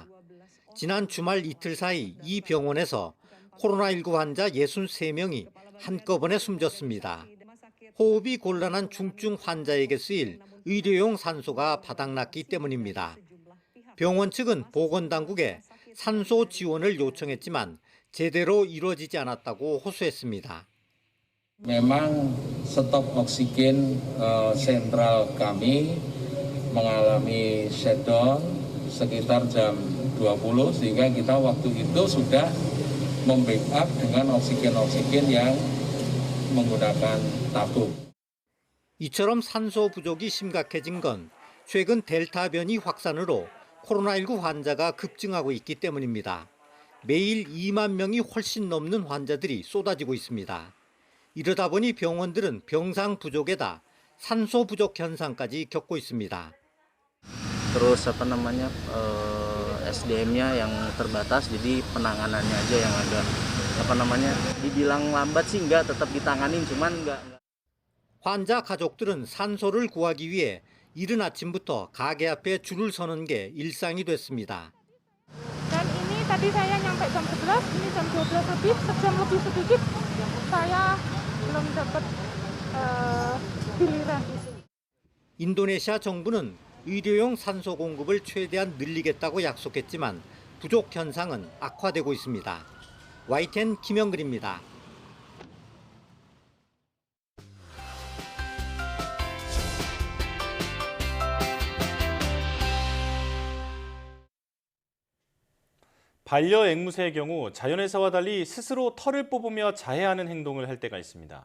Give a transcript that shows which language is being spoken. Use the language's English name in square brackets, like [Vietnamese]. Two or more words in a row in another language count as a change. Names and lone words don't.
[Korean] 지난 주말 이틀 사이 이 병원에서 코로나19 환자 63명이 한꺼번에 숨졌습니다. 호흡이 곤란한 중증 환자에게 쓰일 의료용 산소가 바닥났기 때문입니다. 병원 측은 보건당국에 산소 지원을 요청했지만 제대로 이루어지지 않았다고 호소했습니다. [Indonesian] Memang stok oksigen sentral kami mengalami shutdown sekitar jam 20 sehingga kita waktu itu sudah membackup dengan oksigen yang menggunakan tabung. [Korean] 이처럼 산소 부족이 심각해진 건 최근 델타 변이 확산으로 코로나19 환자가 급증하고 있기 때문입니다. 매일 2만 명이 훨씬 넘는 환자들이 쏟아지고 있습니다. 이러다 보니 병원들은 병상 부족에다 산소 부족 현상까지 겪고 있습니다. [Indonesian] Terus SDM-nya yang terbatas, jadi penanganannya aja yang agak dibilang lambat sih enggak, tetap ditanganin cuman enggak. [Korean] 환자 가족들은 산소를 구하기 위해 이른 아침부터 가게 앞에 줄을 서는 게 일상이 됐습니다. [Indonesian] Dan ini tadi saya nyampe jam 11, ini jam 12 lebih, sejam lebih sedikit saya belum dapat giliran. [Korean] 인도네시아 정부는 의료용 산소 공급을 최대한 늘리겠다고 약속했지만 부족 현상은 악화되고 있습니다. YTN 김영근입니다. 반려앵무새의 경우 자연에서와 달리 스스로 털을 뽑으며 자해하는 행동을 할 때가 있습니다.